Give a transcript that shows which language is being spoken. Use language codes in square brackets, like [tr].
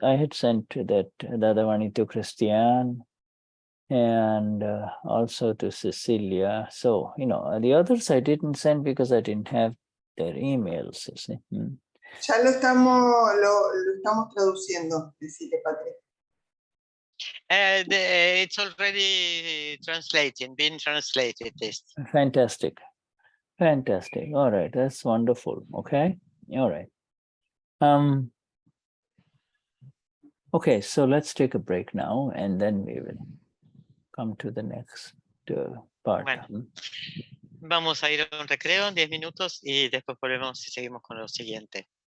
[en] I had sent that Dada Vani to Christian and also to Cecilia. So, the others I didn't send because I didn't have their emails. You see. [es] Ya lo estamos traduciendo, decirle, Patricia. [en] It's already been translated. This. Fantastic. All right, that's wonderful. Okay. All right. Okay, so let's take a break now, and then we will come to the next part. [es] Bueno, vamos a ir a un recreo en 10 minutos y después volvemos y seguimos con lo siguiente.